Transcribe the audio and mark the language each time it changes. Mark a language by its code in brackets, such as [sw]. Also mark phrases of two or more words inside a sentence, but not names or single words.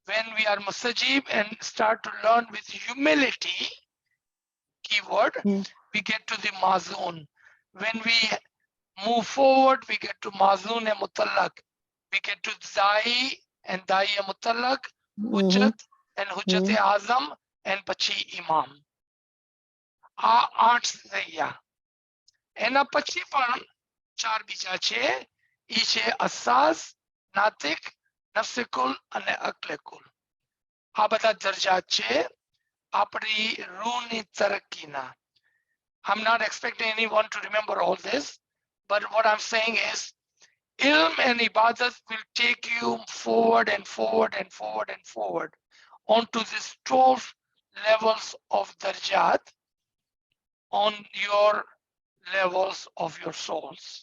[en] when we are mustajib and start to learn with humility, keyword, we get to the mazun. When we move forward, we get to mazun and mutallaq. We get to dai and dai and mutallaq, hujjat and hujjat azam and pachi imam. Art zayya. [gu] એના પછી પણ ચાર બીજા છે, ઈ છે અસાસ, નાતિક, નફ્સિકુલ અને અક્લેકુલ. A બધા દરજ્જા છે આપણી રૂની તરક્કીના. [en] I'm not expecting anyone to remember all this, but what I'm saying is ilm and ibadat will take you forward and forward and forward and forward onto these 12 levels of darjat on your levels of your souls.